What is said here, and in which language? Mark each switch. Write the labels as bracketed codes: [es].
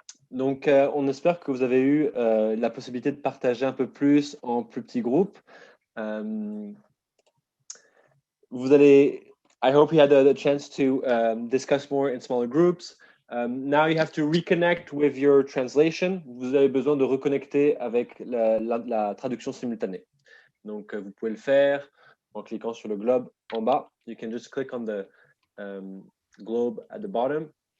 [fr] Donc, on espère que vous avez eu la possibilité de partager un peu plus en plus petits groupes. Vous allez, [en] I hope you had the chance to discuss more in smaller groups. Now you have to reconnect with your translation. [fr] Vous avez besoin de reconnecter avec la traduction simultanée. Donc, vous pouvez le faire en cliquant sur le globe en bas. [en] You can just click on the globe at the bottom.